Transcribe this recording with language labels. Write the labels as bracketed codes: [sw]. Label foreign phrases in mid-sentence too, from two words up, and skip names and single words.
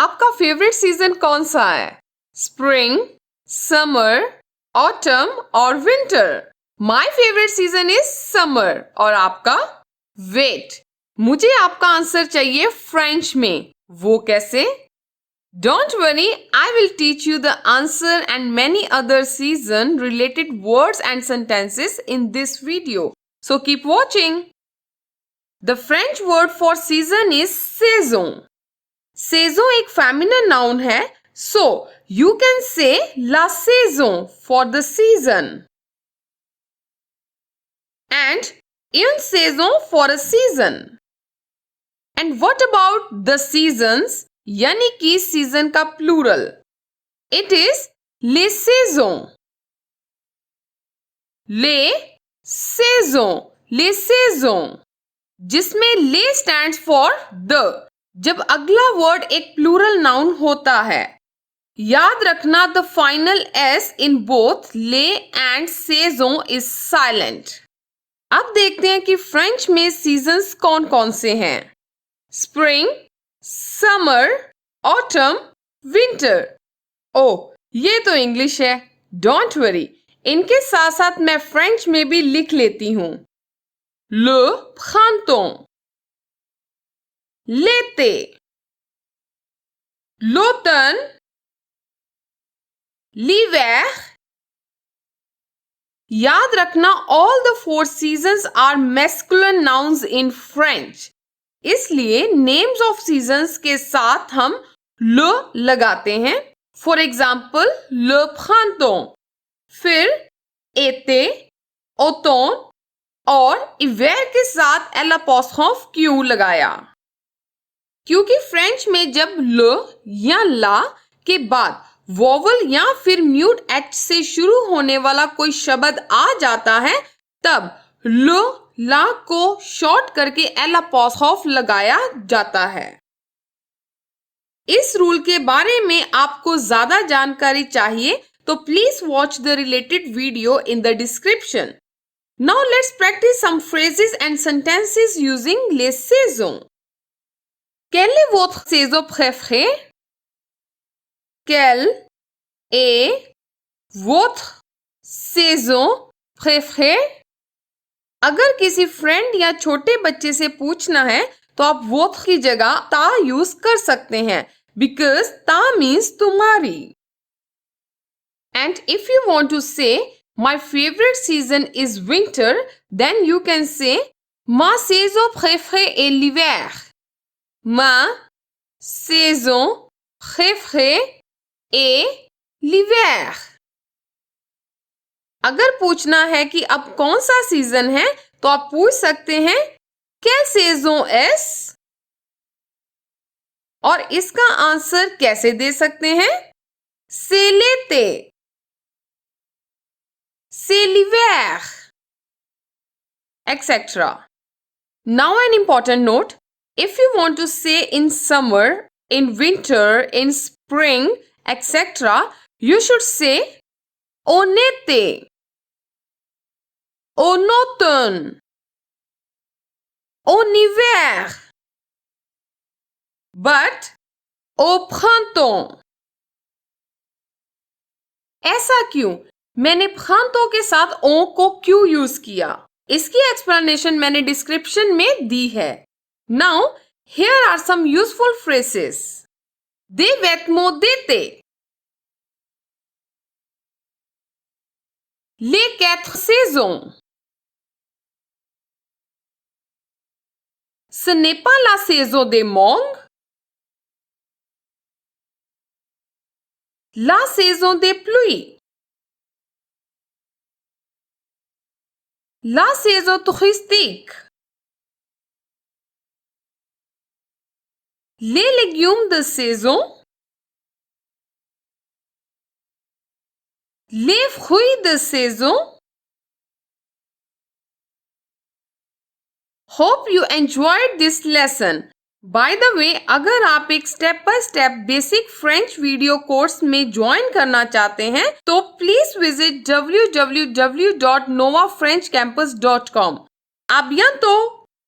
[hi] फेवरेट सीजन कौन सा है? [en] spring, summer, autumn और विंटर? my favourite season is summer. [hi] और आपका? वेट, मुझे आपका आंसर चाहिए फ्रेंच में। वो कैसे? [en] Don't worry, I will teach you the answer and many other season related words and sentences in this video. So keep watching. The French word for season is saison. Saison एक feminine noun है, so you can say [fr] la saison [en] for the season and [fr] une saison [en] for a season. And what about the seasons? [hi] यानी कि सीजन का प्लूरल, [en] it is [fr] les saisons. les saisons, les saisons, जिसमें ले [en] stands for the. [hi] जब अगला वर्ड एक [en] plural noun [hi] होता है, याद रखना [en] the final s in both [hi] ले एंड सेजों [en] is silent. [hi] अब देखते हैं कि फ्रेंच में सीजन्स कौन कौन से हैं। [en] spring, summer, autumn, winter. [hi] ओ, ये तो इंग्लिश है, [en] don't worry. [hi] इनके साथ साथ मैं फ्रेंच में भी लिख लेती हूं। [fr] Le printemps, l'été, l'automne, l'hiver। [hi] याद रखना [en] all the four seasons are masculine nouns in French। [hi] इसलिए [en] names of seasons [hi] के साथ हम ल लगाते हैं। [en] for example [fr] le printemps, [hi] फिर [fr] été, automne [hi] और हिver के साथ 𝐿' लगाया। क्योंकि फ्रेंच में जब ल या ला के बाद वोवल या फिर [en] mute h [hi] से शुरू होने वाला कोई शब्द आ जाता है, तब ल ला को शॉर्ट करके 𝐿' लगाया जाता है। इस रूल के बारे में आपको ज्यादा जानकारी चाहिए तो [en] please watch the related video in the description. now let's practise some phrases and sentences using [fr] les saisons। Quel est votre saison préférée? Quelle est votre saison préférée? [hi] अगर किसी फ्रेंड या छोटे बच्चे से पूछना है तो आप वोथ की जगह ता यूज कर सकते हैं, बिकॉज ता मीन्स तुम्हारी। [en] and if you want to say my favourite season is winter, then you can say [fr] ma saison préférée est l'hiver। Ma saison préférée est l'hiver। [hi] अगर पूछना है कि अब कौन सा सीजन है तो आप पूछ सकते हैं [fr] quelle saison est? [hi] और इसका आंसर कैसे दे सकते हैं? [fr] C'est l'été, c'est l'hiver, etc. [en] Now an important note, if you want to say in summer, in winter, in spring, etc., you should say [fr] en été, en automne, en hiver, [en] but [fr] au printemps। [hi] ऐसा क्यों? मैंने printemps के साथ on को क्यों यूज किया, इसकी एक्सप्लेनेशन मैंने डिस्क्रिप्शन में दी है। [en] now here are some useful phrases. [fr] Des vêtements d'été, les 4 saisons, ce n'est pas la saison des mangues, la saison des pluies, la saison touristique, les légumes de saison, les fruits de saison। [en] Hope you enjoyed this lesson. By the way, [hi] अगर आप एक [en] step by step basic French video course [hi] में ज्वाइन करना चाहते हैं तो [en] please visit [hi] www.novafrenchcampus.com। [fr] À bientôt!